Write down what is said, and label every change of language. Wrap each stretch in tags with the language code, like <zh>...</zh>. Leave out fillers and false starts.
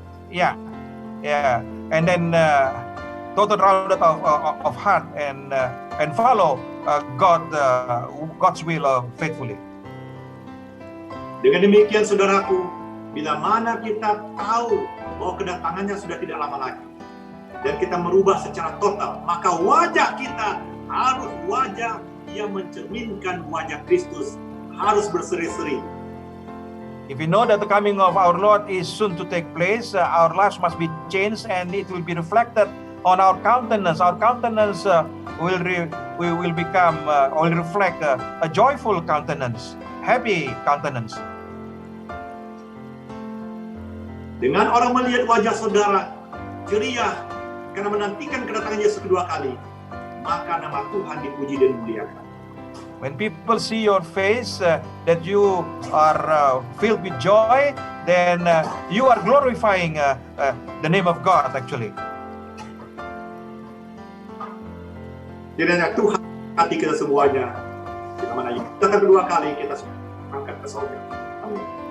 <en>yeah, and then total rounded of heart and follow God's will faithfully.</en> <id>Dengan demikian, saudaraku, bila mana kita tahu bahwa kedatangannya sudah tidak lama lagi, dan kita merubah secara total, maka wajah kita harus wajah yang mencerminkan wajah Kristus, harus berseri-seri.</id> <en>If we know that the coming of our Lord is soon to take place, our lives must be changed and it will be reflected on our countenance. Our countenance will reflect a joyful countenance, happy countenance.</en> <id>Dengan orang melihat wajah saudara ceria karena menantikan kedatangan Yesus kedua kali, maka nama Tuhan dipuji dan dimuliakan.</id> <en>When people see your face, that you are filled with joy, then you are glorifying the name of God actually.</en> <id>Kiranya Tuhan hati kita semuanya, bila mana kita kedua kali kita angkat ke surga. Amin.</id>